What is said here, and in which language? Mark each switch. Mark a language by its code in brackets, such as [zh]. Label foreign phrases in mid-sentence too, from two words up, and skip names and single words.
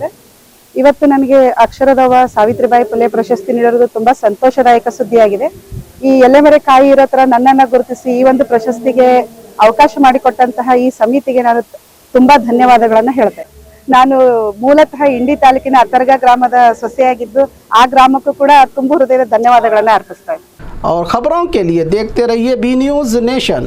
[kn] ಇವತ್ತು ನನಗೆ ಅಕ್ಷರದವ ಸಾವಿತ್ರಿಬಾಯಿ ಫುಲೆ ಪ್ರಶಸ್ತಿ ನೀಡಿರೋದು ತುಂಬಾ ಸಂತೋಷದಾಯಕ ಸುದ್ದಿಯಾಗಿದೆ. ಈ ಎಲೆಮರೆ ಕಾಯಿ ಇರೋ ತರ ನನ್ನನ್ನ ಗುರುತಿಸಿ ಈ ಒಂದು ಪ್ರಶಸ್ತಿಗೆ ಅವಕಾಶ ಮಾಡಿಕೊಟ್ಟಂತಹ ಈ ಸಮಿತಿಗೆ ನಾನು ತುಂಬಾ ಧನ್ಯವಾದಗಳನ್ನ ಹೇಳ್ತೇನೆ. ನಾನು ಮೂಲತಃ ಇಂಡಿ ತಾಲೂಕಿನ ಅತರ್ಗ ಗ್ರಾಮದ ಸೊಸೆಯಾಗಿದ್ದು ಆ ಗ್ರಾಮಕ್ಕೂ ಕೂಡ ತುಂಬು ಹೃದಯದ ಧನ್ಯವಾದಗಳನ್ನ ಅರ್ಪಿಸ್ತಾ ಇದ್ದೀನಿ. [hi] और ख़बरों के लिए देखते रहिए B News नेशन।